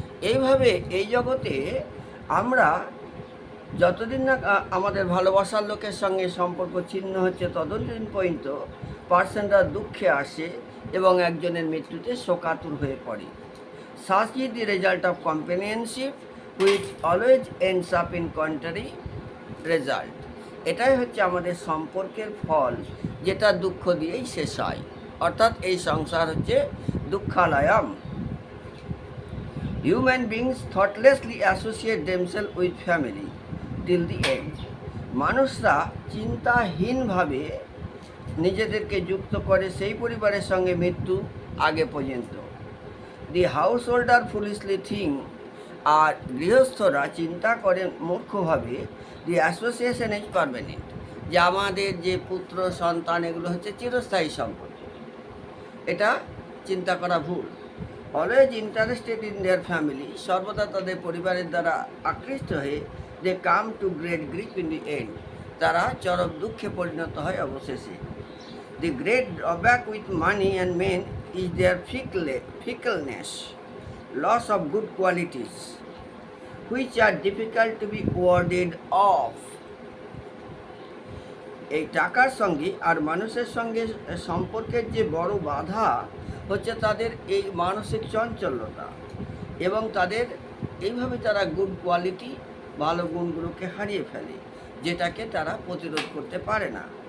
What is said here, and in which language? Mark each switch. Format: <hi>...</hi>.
<bn>এইভাবে এই জগতে আমরা যতদিন না আমাদের ভালোবাসার লোকের সঙ্গে সম্পর্ক ছিন্ন হচ্ছে, ততদিন পর্যন্ত পার্সনরা দুঃখে আসে এবং একজনের মৃত্যুতে শোকাতুর হয়ে পড়ে।</bn> <en>Such is the result of companionship which always ends up in contrary result.</en> <bn>এটাই হচ্ছে আমাদের সম্পর্কের ফল, যেটা দুঃখ দিয়েই শেষ হয়। অর্থাৎ এই সংসার হচ্ছে দুঃখালয়ম।</bn> <en>Human beings thoughtlessly associate themselves with family till the end.</en> <bn>মানুষরা চিন্তাহীনভাবে নিজেদেরকে যুক্ত করে সেই পরিবারের সঙ্গে মৃত্যু আগে পর্যন্ত।</bn> <en>the house holder foolishly think,</en> <bn>আর গৃহস্থরা চিন্তা করেন মূর্খভাবে,</bn> <en>the association is permanent,</en> <bn>যে আমাদের যে পুত্র সন্তান এগুলো হচ্ছে চিরস্থায়ী সম্পদ। এটা চিন্তা করা ভুল।</bn> <en>always interested in their family,</en> <bn>সর্বদা তাদের পরিবারের দ্বারা আকৃষ্ট হয়ে</bn> <en>they come to great grip in the end,</en> <bn>তারা চরম দুঃখে পরিণত হয় অবশেষে।</bn> <en>The great drawback with money and men is their fickleness, loss of good qualities, which are difficult to be warded off.</en> <bn>এই টাকার সঙ্গে আর মানুষের সঙ্গে সম্পর্কের যে বড় বাধা হচ্ছে তাদের এই মানসিক চঞ্চলতা, এবং তাদের এইভাবে তারা গুড কোয়ালিটি, ভালো গুণগুলোকে হারিয়ে ফেলে, যেটাকে তারা প্রতিরোধ করতে পারে না।</bn>